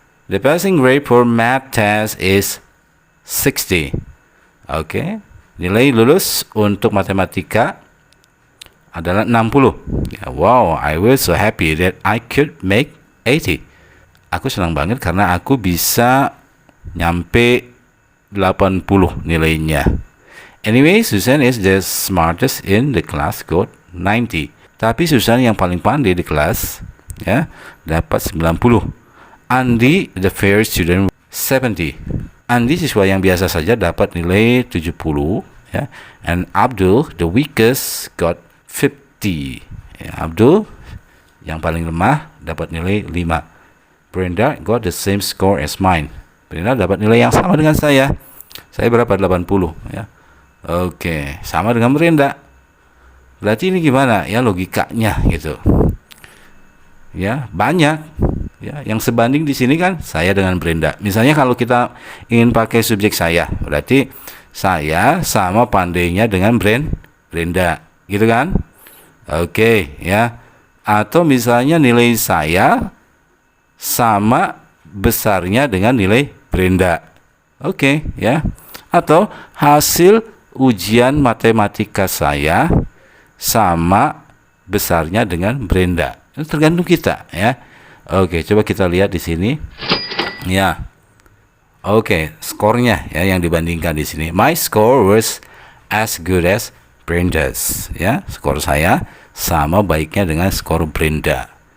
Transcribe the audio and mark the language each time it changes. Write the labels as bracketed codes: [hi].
[en] The passing grade for math test is 60. [id] Oke. Nilai lulus untuk matematika adalah 60. [en] Ya, wow, I was so happy that I could make 80. [id] Aku senang banget karena aku bisa nyampe 80 nilainya. [en] Anyway, Susan is the smartest in the class, got 90. [id] Tapi Susan yang paling pandai di kelas, ya, dapat 90. [en] Andi, the fair student, 70. [id] Andi siswa yang biasa saja dapat nilai 70, ya. [en] And Abdul, the weakest, got 50. [id] Ya, Abdul yang paling lemah dapat nilai 5. [en] Brenda got the same score as mine. [id] Brenda dapat nilai yang sama dengan saya. Saya berapa? 80, ya. Oke, sama dengan Brenda. Berarti ini gimana? Ya, logikanya gitu. Ya, banyak. Ya, yang sebanding di sini kan saya dengan Brenda. Misalnya kalau kita ingin pakai subjek saya, berarti saya sama pandainya dengan Brenda, gitu kan? Oke, ya. Atau misalnya nilai saya sama besarnya dengan nilai Brenda. Oke, ya. Atau hasil ujian matematika saya sama besarnya dengan Brenda. Itu tergantung kita, ya. Oke, coba kita lihat di sini. Ya. Oke, skornya ya yang dibandingkan di sini. [en] My score was as good as Brenda's, ya. [id] Skor saya sama baiknya dengan skor Brenda.